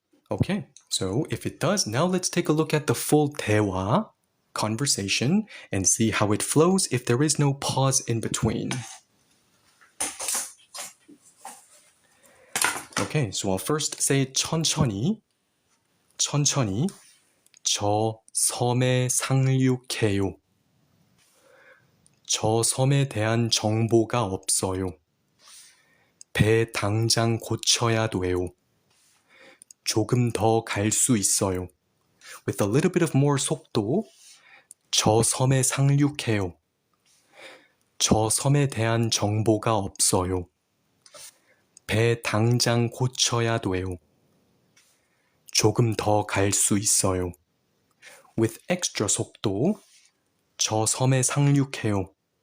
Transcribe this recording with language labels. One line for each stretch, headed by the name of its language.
English: Okay, so if it does, now let's take a look at the full 대화, conversation, and see how it flows if there is no pause in between. Okay, so I'll first say
Korean: 천천히, 천천히, 저 섬에 상륙해요. 저 섬에 대한 정보가 없어요. 배 당장 고쳐야 돼요. 조금 더 갈 수 있어요.
English: With a little bit of more 속도,
Korean: 저 섬에 상륙해요. 저 섬에 대한 정보가 없어요. 배 당장 고쳐야 돼요. 조금 더 갈 수 있어요.
English: With extra
Korean: 속도, 저 섬에 상륙해요.